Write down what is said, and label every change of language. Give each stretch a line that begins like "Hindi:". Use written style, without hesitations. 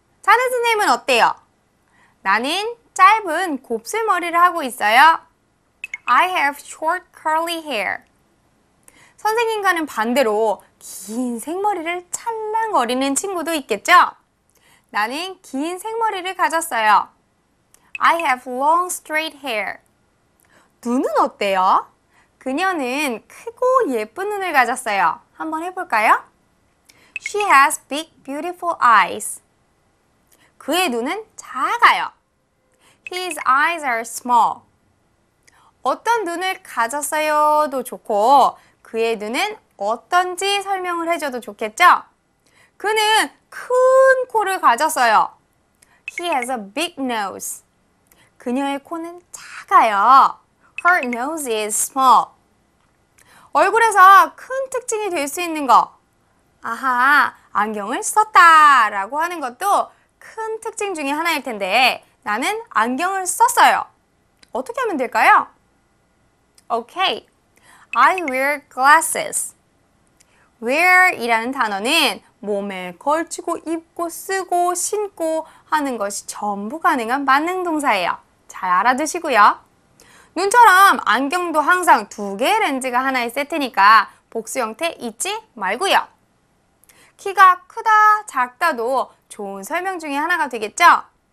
Korean: 자네 선생님은 어때요? 나는 짧은 곱슬머리를 하고 있어요.
English: I have short curly hair.
Korean: 선생님과는 반대로 긴 생머리를 찰랑거리는 친구도 있겠죠? 나는 긴 생머리를 가졌어요.
English: I have long straight hair.
Korean: 눈은 어때요? 그녀는 크고 예쁜 눈을 가졌어요. 한번 해볼까요?
English: She has big, beautiful eyes.
Korean: 그의 눈은 작아요.
English: His eyes are small.
Korean: 어떤 눈을 가졌어요도 좋고 그의 눈은 어떤지 설명을 해줘도 좋겠죠? 그는 큰 코를 가졌어요.
English: He has a big nose.
Korean: 그녀의 코는 작아요.
English: Her nose is small.
Korean: 얼굴에서 큰 특징이 될 수 있는 거. 아하, 안경을 썼다 라고 하는 것도 큰 특징 중에 하나일 텐데 나는 안경을 썼어요. 어떻게 하면 될까요?
English: Okay, I wear glasses. wear
Korean: 이라는 단어는 몸에 걸치고 입고 쓰고 신고 하는 것이 전부 가능한 만능동사예요. 잘 알아두시고요. 눈처럼 안경도 항상 2개의 렌즈가 하나의 세트니까 복수 형태 잊지 말고요. 키가 크다, 작다도 좋은 설명 중에 하나가 되겠죠?